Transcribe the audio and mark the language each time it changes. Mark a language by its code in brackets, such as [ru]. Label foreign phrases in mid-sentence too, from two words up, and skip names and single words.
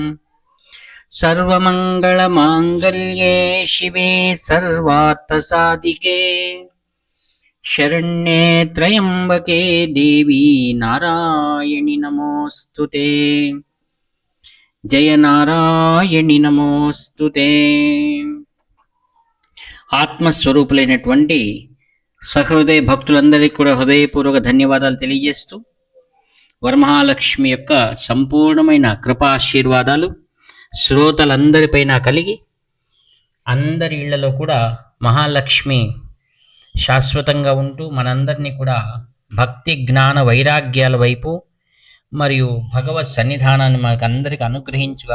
[sa] सर्वमङ्गलमाङ्गल्ये शिवे सर्वार्थसाधिके शरण्ये त्र्यम्बके देवी नारायणि नमोऽस्तुते। जय नारायणि नमोऽस्तुते। [te] ఆత్మస్వరూపులైనటువంటి సహృదయ భక్తులందరికీ కూడా హృదయపూర్వక ధన్యవాదాలు తెలియజేస్తూ వరమహాలక్ష్మి యొక్క సంపూర్ణమైన కృపాశీర్వాదాలు శ్రోతలందరిపైన కలిగి అందరి ఇళ్లలో కూడా మహాలక్ష్మి శాశ్వతంగా ఉంటూ మనందరినీ కూడా భక్తి జ్ఞాన వైరాగ్యాల వైపు మరియు భగవత్ సన్నిధానాన్ని మనకు అందరికీ అనుగ్రహించుగా.